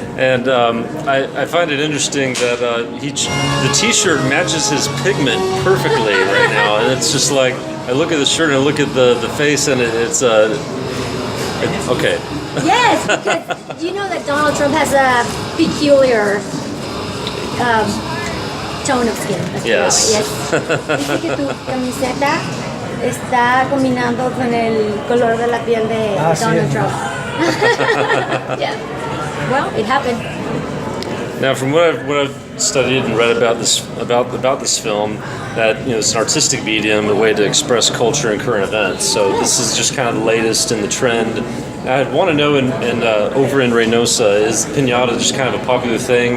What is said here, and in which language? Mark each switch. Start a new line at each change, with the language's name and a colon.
English: And I find it interesting that the T-shirt matches his pigment perfectly right now, and it's just like I look at the shirt and I look at the face, and it's okay. Yes, because you know that Donald Trump has a peculiar tone of skin. Yes. Yes.
Spanish: Dice que tu camiseta está combinando con el color de la piel de Donald Trump.
English: Yeah. Well, it happened. Now, from what I've studied and read about this film, that it's an artistic medium, a way to express culture and current events. So this is just kind of the latest in the trend. I want to know, over in Reynosa, is piñata just kind of a popular thing?